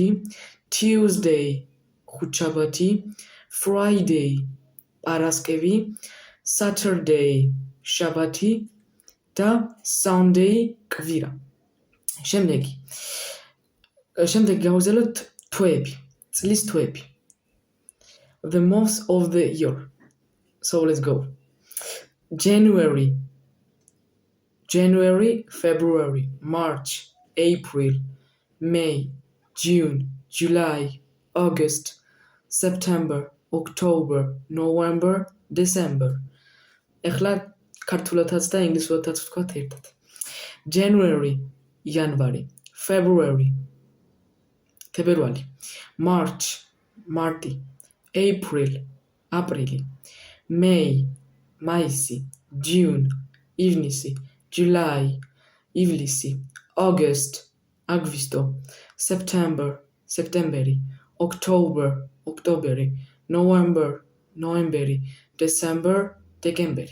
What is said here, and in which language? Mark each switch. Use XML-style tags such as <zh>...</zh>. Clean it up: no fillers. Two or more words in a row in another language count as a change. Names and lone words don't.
<ka>Tuesday ხუთშაბათი. Friday პარასკევი. Saturday შაბათი და Sunday კვირა. შემდეგი გავაგზავნოთ თვეები, წლის თვეები.</ka> <en>The months of the year. So let's go. January, February, March, April, May, June, July, August, September, October, November, December.</en> <ka>ეხლა ქართულადაც და ინგლისურადაც ვთქვათ ერთად. January, იანვარი, February, თებერვალი, March, მარტი, April, აპრილი, May, მაისი, June, ივნისი, July, ივლისი, August, აგვისტო, September, სექტემბერი, October, ოქტომბერი, November, ნოემბერი, December, დეკემბერი.</ka>